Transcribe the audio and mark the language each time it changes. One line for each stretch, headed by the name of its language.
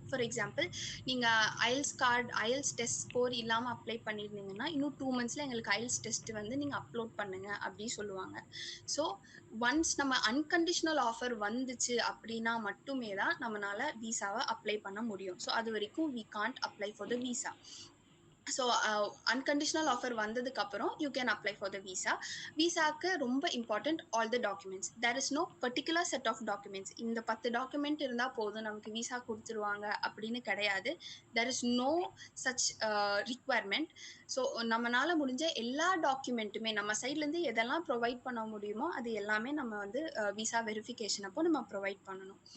Tamil: For example, நீங்கள் ஐஎல்ஸ் card, ஐஎல்ஸ் test score இல்லாமல் apply பண்ணியிருந்தீங்கன்னா இன்னும் 2 monthsல எங்களுக்கு ஐஎல்ஸ் டெஸ்ட் வந்து நீங்கள் அப்லோட் பண்ணுங்க அப்படின்னு சொல்லுவாங்க. ஸோ ஒன்ஸ் நம்ம அன்கண்டிஷனல் ஆஃபர் வந்துச்சு அப்படின்னா மட்டுமே தான் நம்மளால விசாவை அப்ளை பண்ண முடியும்.
English: so
Tamil: அது வரைக்கும்
English: we can't apply for the visa. So unconditional offer
Tamil: வந்ததுக்கு அப்புறம்
English: You can apply for the visa.
Tamil: விசாக்கு ரொம்ப
English: Important all the documents. There is no particular set of documents.
Tamil: இந்த 10 டாக்குமெண்ட் இருந்தால் போதும் நமக்கு விசா கொடுத்துருவாங்க அப்படின்னு கிடையாது.
English: There is no such requirement.
Tamil: So நம்மளால முடிஞ்ச எல்லா டாக்குமெண்ட்டுமே நம்ம சைட்லேருந்து எதெல்லாம் ப்ரொவைட் பண்ண முடியுமோ அது எல்லாமே நம்ம வந்து விசா வெரிஃபிகேஷன் அப்போ நம்ம ப்ரொவைட் பண்ணணும்.